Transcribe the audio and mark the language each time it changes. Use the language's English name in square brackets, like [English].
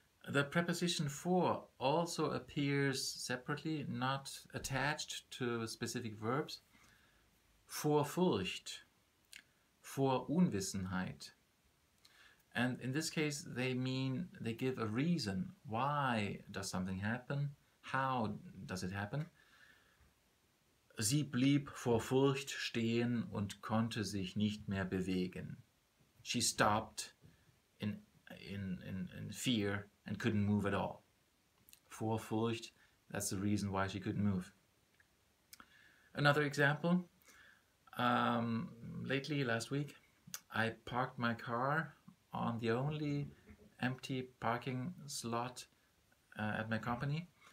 [English] The preposition for also appears separately, not attached to specific verbs. [German] Vor Furcht, vor Unwissenheit. [English] And in this case they give a reason. Why does something happen? How does it happen? [German] Sie blieb vor Furcht stehen und konnte sich nicht mehr bewegen. [English] She stopped in fear and couldn't move at all. [German] Vor Furcht, [English] that's the reason why she couldn't move. Another example, last week, I parked my car on the only empty parking slot at my company.